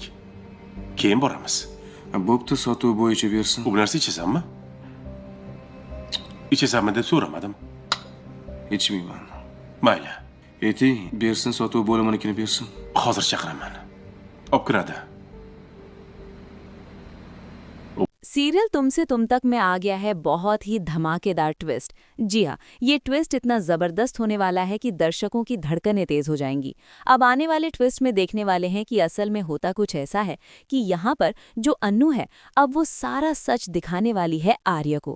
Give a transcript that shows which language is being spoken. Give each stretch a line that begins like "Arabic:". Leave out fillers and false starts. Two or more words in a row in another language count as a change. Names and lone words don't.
Uzbek: Keyin boramiz. bo'pti, sotuv bo'yicha bersin. Bu narsa ichasanmi? Ichasanmi deb so'ramadim. Ichmayman. Mayli. Ayting, bersin, sotuv bo'liminikini bersin. Hozir chaqiraman. Olib kiradi.
Hindi: सीरियल तुमसे तुम तक में आ गया है बहुत ही धमाकेदार ट्विस्ट। जी हाँ, ये ट्विस्ट इतना ज़बरदस्त होने वाला है कि दर्शकों की धड़कनें तेज़ हो जाएंगी। अब आने वाले ट्विस्ट में देखने वाले हैं कि असल में होता कुछ ऐसा है कि यहाँ पर जो अन्नू है अब वो सारा सच दिखाने वाली है आर्य को।